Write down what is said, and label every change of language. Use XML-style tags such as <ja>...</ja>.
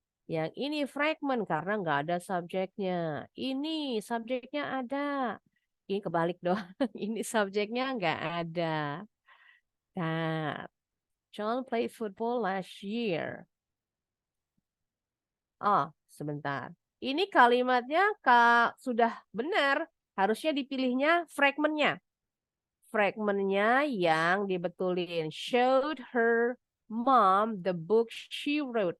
<id>Yang ini fragment karena nggak ada subjeknya. Ini subjeknya ada. Ini kebalik dong. Ini subjeknya nggak ada.</id> <en>Nah, John played football last year.</en> <id>Oh, sebentar. Ini kalimatnya sudah benar. Harusnya dipilihnya fragmentnya. Fragmentnya yang dibetulin.</id> <en>Showed her mom the book she wrote.</en>